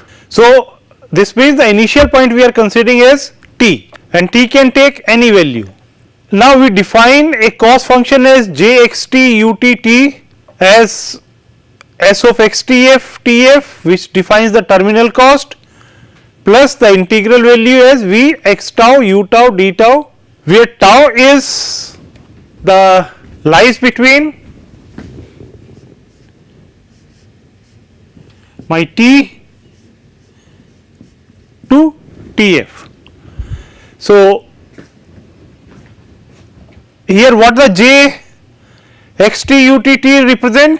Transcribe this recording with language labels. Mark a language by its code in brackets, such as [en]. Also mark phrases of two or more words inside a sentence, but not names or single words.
[en] So, this means the initial point we are considering as t, and t can take any value. Now, we define a cost function as j x t u t t as s of x t f t f, which defines the terminal cost, plus the integral value as v x tau u tau d tau, where tau is the lies between my t to t f. So, here what the j x t u t t represent?